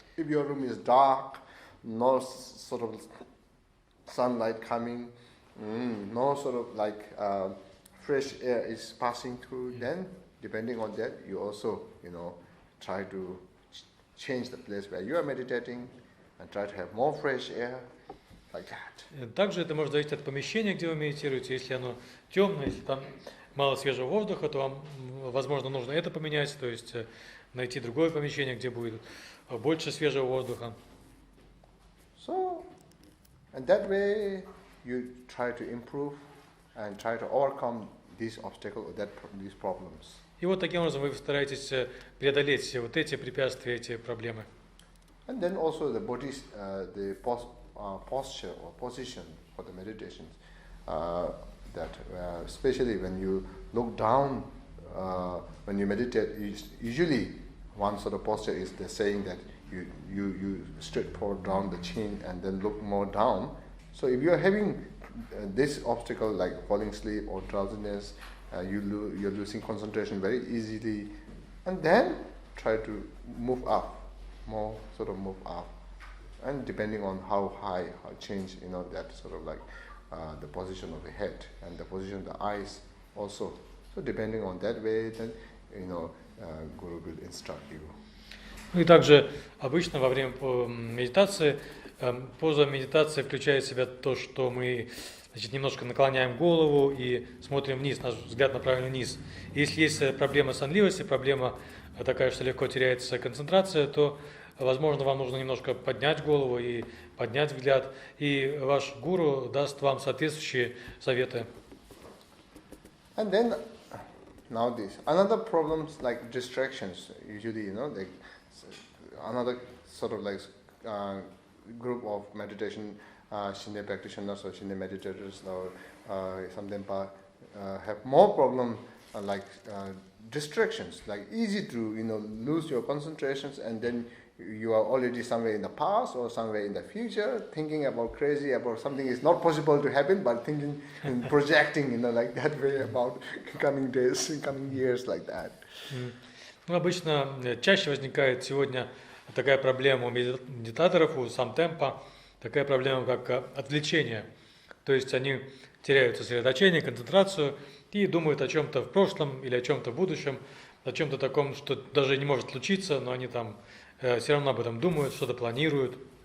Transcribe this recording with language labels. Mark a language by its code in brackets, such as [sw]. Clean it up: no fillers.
[en] If your room is dark, no sort of sunlight coming, no sort of fresh air is passing through, then depending on that, you also, try to change the place where you are meditating and try to have more fresh air, like that. [ru] Также это может зависеть от помещения, где вы медитируете. Если оно темное, если там мало свежего воздуха, то вам, возможно, нужно это поменять, то есть найти другое помещение, где будет больше свежего воздуха. [en] So, and that way you try to improve and try to overcome these obstacles, these problems. [ru] И вот таким образом вы стараетесь преодолеть все вот эти препятствия, эти проблемы. [en] And then also the body's the posture or position for the meditations, that especially when you look down, when you meditate, usually one sort of posture is the saying that you straight forward down the chin and then look more down. So if you are having this obstacle like falling asleep or drowsiness, you're losing concentration very easily, and then try to move up, more sort of move up, and depending on how high, how change, that sort of the position of the head and the position of the eyes also. So depending on that way, then Guru will instruct you. [ru] Ну и также обычно во время медитации, поза медитации включает в себя то, что мы, значит, немножко наклоняем голову и смотрим вниз, наш взгляд направлен вниз. Если есть проблема сонливости, проблема такая, что легко теряется концентрация, то, возможно, вам нужно немножко поднять голову и поднять взгляд, и ваш гуру даст вам соответствующие советы. [en] And then now this another problems like distractions. Usually, like another sort of like group of meditation Shinde practitioners or Shinde meditators or some of them have more problem like distractions. Like easy to lose your concentrations, and then you are already somewhere in the past or somewhere in the future, thinking about crazy about something is not possible to happen, but thinking and projecting, like that way about coming days, coming years, like that. [ru] Ну, обычно чаще возникает сегодня такая проблема у медитаторов, у самтемпа, такая проблема, как отвлечение. То есть они теряют сосредоточение, концентрацию и думают о чем-то в прошлом или о чем-то в будущем, о чем-то таком, что даже не может случиться, но они там все равно об этом думают, что-то планируют.